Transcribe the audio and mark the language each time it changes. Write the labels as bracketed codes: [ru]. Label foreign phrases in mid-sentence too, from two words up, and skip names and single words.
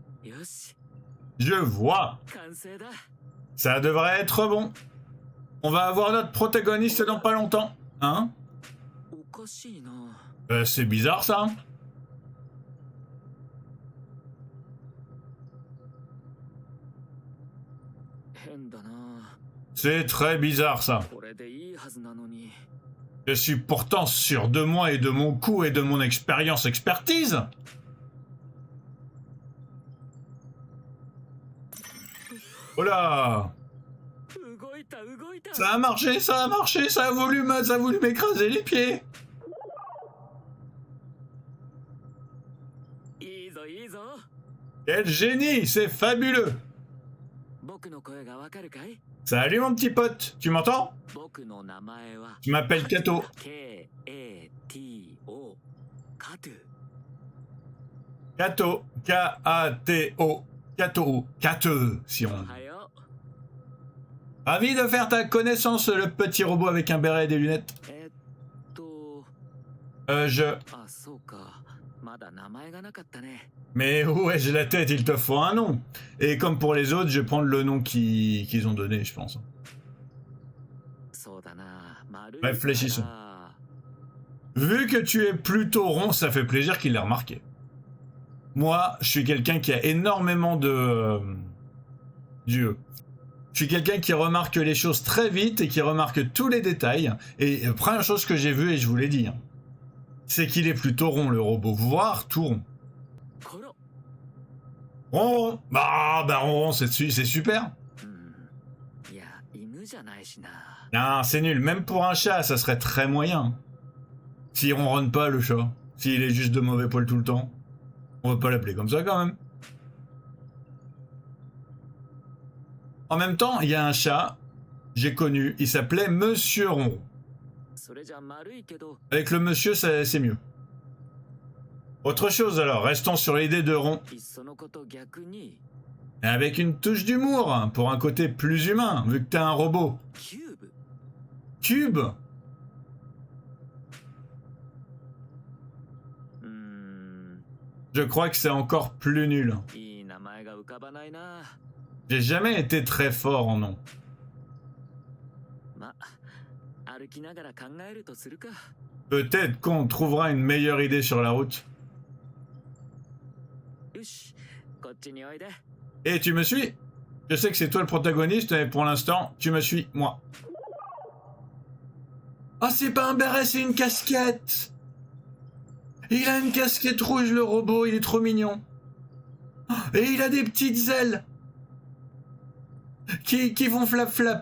[ja] よし [fr] Je vois. [ja] 完成だ [fr] Ça devrait être bon. On va avoir notre protagoniste dans pas longtemps. Hein? [ja] おかしいな [fr] C'est bizarre ça. [ja] 変だな [fr] C'est très bizarre ça. [ja] これでいいはずなのに [fr] Je suis pourtant sûr de moi et de mon coup et de mon expertise. Oh là! [ja] 動いた動いた [fr] Ça a marché, ça a marché, ça a voulu m'écraser les pieds. [ja] いいぞいいぞ [fr] Quel génie, c'est fabuleux. [ja] 僕の声がわかるかい [fr] Salut mon petit pote, tu m'entends? [ja] 僕の名前は [fr] Je m'appelle Kato. [ja] K-A-T-O カトゥ [fr] Kato, K-A-T-O. Kato, Kato, si [ja] お [fr] on... [ja] はよ [fr] Ravi de faire ta connaissance, le petit robot avec un béret et des lunettes. [ja] と [fr] Je... [ja] あそうかまだ名前がなかったね [fr] Mais où ai-je la tête? Il te faut un nom. Et comme pour les autres, je vais prendre le nom qu'ils ont donné, je pense. [ja] そうだな丸いから [fr] Réfléchissons. Vu que tu es plutôt rond, ça fait plaisir qu'il l'ait remarqué. Moi, je suis quelqu'un qui a énormément de... Dieu. Je suis quelqu'un qui remarque les choses très vite et qui remarque tous les détails. Et la première chose que j'ai vue, et je vous l'ai dit, hein, c'est qu'il est plutôt rond, le robot, voire tout rond. [ja] ころ [fr] Rond, bah rond, c'est super. [ja] いや犬じゃないしな [fr] Non, c'est nul. Même pour un chat, ça serait très moyen. S'il ronronne pas, le chat. S'il est juste de mauvais poil tout le temps. On va pas l'appeler comme ça, quand même. En même temps, il y a un chat, j'ai connu, il s'appelait Monsieur Ronron. [ja] それじゃ丸いけど [fr] Avec le monsieur, c'est mieux. Autre chose alors, restons sur l'idée de rond. [ja] いっそのこと逆に [fr] Avec une touche d'humour, hein, pour un côté plus humain, vu que t'es un robot. [ja] キューブ [fr] Cube. うーん Je crois que c'est encore plus nul. [ja] いい名前が浮かばないな [fr] J'ai jamais été très fort en nom. [ja] ま歩きながら考えるとするか [fr] Peut-être qu'on trouvera une meilleure idée sur la route. [ja] よしこっちにおいで [fr] Et tu me suis? Je sais que c'est toi le protagoniste, mais pour l'instant, tu me suis, moi. Oh, c'est pas un béret, c'est une casquette! Il a une casquette rouge, le robot, il est trop mignon. Et il a des petites ailes qui font flap-flap.